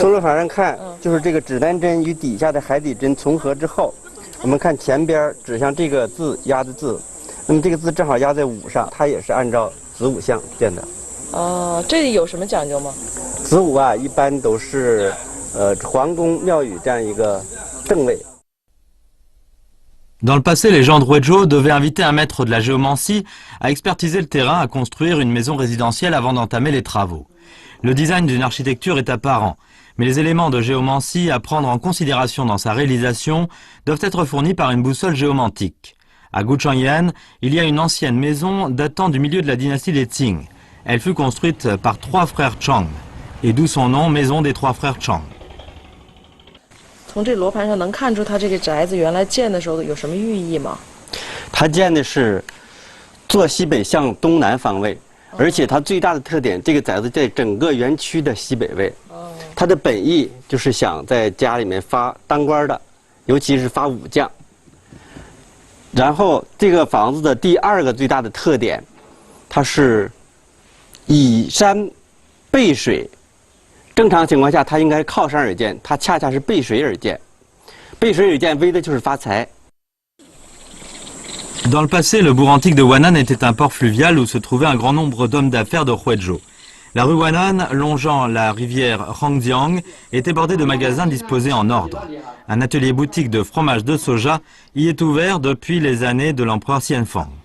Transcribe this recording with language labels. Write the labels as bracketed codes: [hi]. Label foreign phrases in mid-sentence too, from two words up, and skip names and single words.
[zh] 看，就是这个指南针与底下的海底针重合之后，我们看前边指向这个字压的字，那么这个字正好压在午上，它也是按照子午向建的。哦，这有什么讲究吗？子午啊，一般都是皇宫庙宇这样一个正位。 [fr] Dans le passé, les gens de Huizhou devaient inviter un maître de la géomancie à expertiser le terrain, à construire une maison résidentielle avant d'entamer les travaux. Le design d'une architecture est apparent, mais les éléments de géomancie à prendre en considération dans sa réalisation doivent être fournis par une boussole géomantique. À Guchangyan, il y a une ancienne maison datant du milieu de la dynastie des Qing. Elle fut construite par 3 frères Chang, et d'où son nom, maison des 3 frères Chang. [zh] 从这罗盘上能看出它这个宅子原来建的时候有什么寓意吗？它建的是坐西北向东南方位，而且它最大的特点，这个宅子在整个园区的西北位。它的本意就是想在家里面发当官的，尤其是发武将。然后这个房子的第2个最大的特点，它是倚山背水。正常情况下，它应该靠山而建，它恰恰是背水而建。背水而建，为的就是发财。 [fr] Dans le passé, le bourg antique de Wan'an était un port fluvial où se trouvait un grand nombre d'hommes d'affaires de Huizhou. La rue Wan'an, longeant la rivière Hangjiang, était bordée de magasins disposés en ordre. Un atelier boutique de fromage de soja y est ouvert depuis les années de l'empereur Xianfang.